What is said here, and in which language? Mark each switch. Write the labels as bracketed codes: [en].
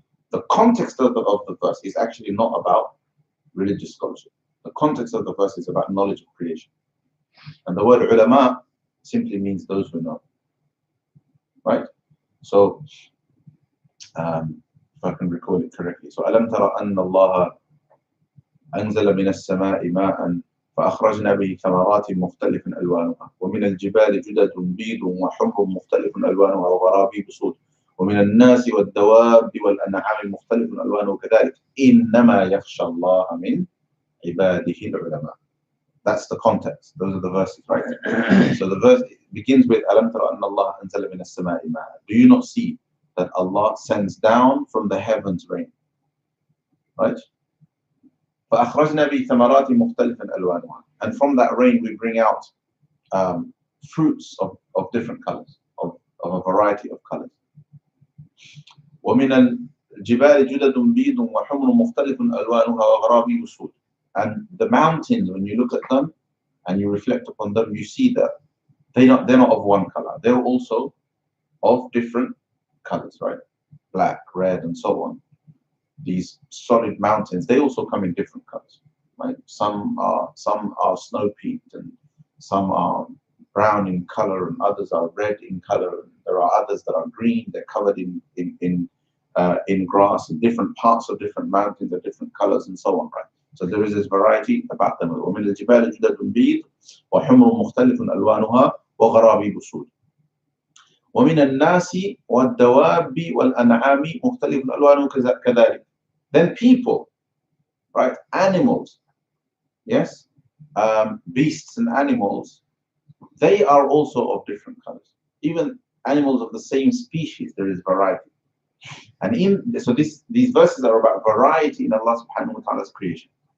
[en] The context of the verse is actually not about religious scholarship. The context of the verse is about knowledge of creation. And the word ulama simply means those who know. Right? So, if I can recall it correctly. So, [ar] أَلَمْ تَرَ أَنَّ اللَّهَ أَنزَلَ مِنَ السَّمَاءِ مَاءً فأخرجنا به ثمرات مختلف ألوانها ومن الجبال جدد بيض وحمر مختلف ألوانها وغرابيب سود ومن الناس والدواب والأنعام مختلف ألوانه كذلك إنما يخشى الله من عباده العلماء. [en] That's the context. Those are the verses, right? So the verse begins with [ar] ألم تر أن الله أنزل من السماء ماء. [en] Do you not see that Allah sends down from the heavens rain? Right? [ar] فأخرجنا به ثمرات مختلف ألوانها. [en] And from that rain we bring out fruits of different colors, of a variety of colors. [ar] ومن الجبال جدد بيض وحمر مختلف ألوانها وغرابيب سود. [en] And the mountains, when you look at them and you reflect upon them, you see that they're not of one color. They're also of different colors, right? Black, red, and so on. These solid mountains, they also come in different colors, right? Some are snow-peaked, and some are brown in color, and others are red in color. There are others that are green. They're covered in grass, and different parts of different mountains are different colors, and so on, right? So there is this variety about them. [ar] ومن الجبال جدد بيض وحمر مختلف ألوانها وغرابيب سود. ومن الناس والدواب والأنعام مختلف ألوانه كذلك. [en] Then people, right? Animals, yes, beasts and animals, they are also of different colors. Even animals of the same species, there is variety. And so these verses are about variety in Allah subhanahu wa ta'ala's creation.